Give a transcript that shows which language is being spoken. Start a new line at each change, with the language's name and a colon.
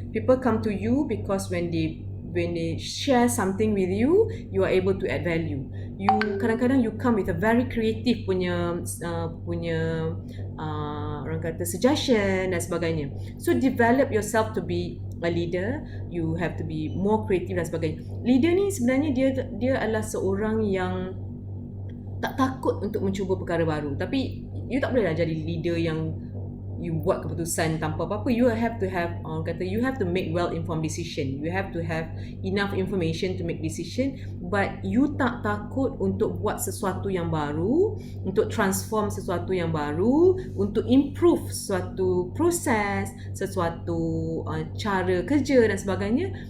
English: People come to you because when they share something with you, you are able to add value. You kadang-kadang you come with a very creative
Malay: punya orang kata
English: suggestion
Malay: dan sebagainya.
English: So develop yourself to be a leader. You have to be more creative
Malay: dan sebagainya. Leader ni sebenarnya dia adalah seorang yang tak takut untuk mencuba perkara baru. Tapi you tak bolehlah jadi leader yang you buat keputusan tanpa apa-apa.
English: You have to have you have to make well-informed decision. You have to have enough information to make decision.
Malay: But you tak takut untuk buat sesuatu yang baru, untuk transform sesuatu yang baru, untuk improve sesuatu proses, sesuatu cara kerja dan sebagainya.